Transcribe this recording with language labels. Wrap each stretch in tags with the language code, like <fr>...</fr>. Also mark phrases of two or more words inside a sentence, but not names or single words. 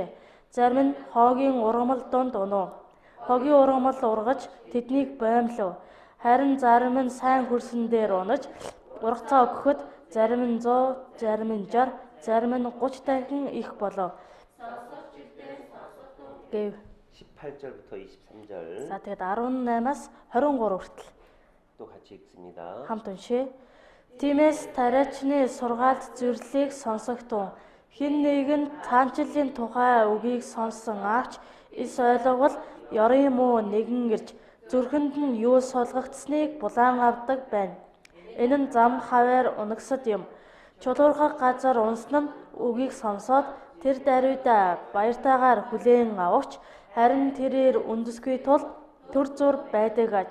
<mn>Зарим нь хоогийн ургамал донд унав. Хогийн ургамал ургаж тэднийг боомлов. Харин зарим нь сайн хөрсөн дээр унаж ургацаа өгөхөд зарим нь 100, зарим нь 60, зарим нь 30 дахин их болов. гэв.</mn> <ko>18절부터 23절.</ko> <mn>За тэгээд 18-аас 23 хүртэл</mn> <ko>또 같이 읽습니다.</ko> <mn>хамт уншъя. Тиймээс тариачны сургаалт зөвлөлийг сонсогтун хэн нэгэн цаанчлалын тухай үгийг сонссон авч эс ойлговол ёрын муу нэгэн ирж зүрхэнд нь юу сулгагдсныг булаан авдаг байна. Энэ нь зам хаваар унагсад юм. Чулуурхай газар унсан нь үгийг сонсоод тэр даруйдаа баяртайгаар хүлээн авахч харин тэрээр үндэсгүй тул төр зур байдаг аж.</mn>